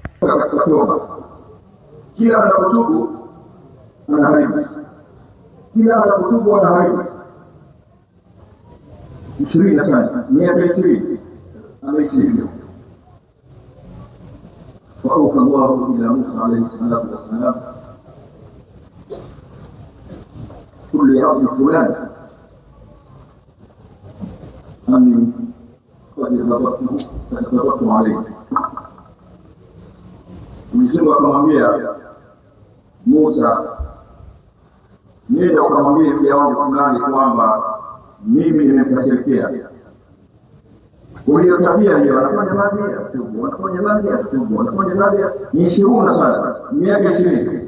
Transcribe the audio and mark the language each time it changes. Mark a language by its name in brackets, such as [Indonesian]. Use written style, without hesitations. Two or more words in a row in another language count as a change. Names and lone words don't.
[Swahili] anafunga katika toba. Kila anapotubu anaharibu, kila anapotubu anaharibu. 20 sana, miaka 20 ameishi hivyo. [Arabic] فأوحى الله إلى موسى عليه الصلاة والسلام قل لرب فلان أني قد ضبطت عليه. [Swahili] Mwenyezi akamwambia Musa, nenda ukamwambie mja wangu fulani kwamba mimi nimemkasirikia. Kwa tabia hiyo anafanya dhambi ya tubu, anafanya dhambi ya tubu, anafanya dhambi ni 20 sasa, miaka 20.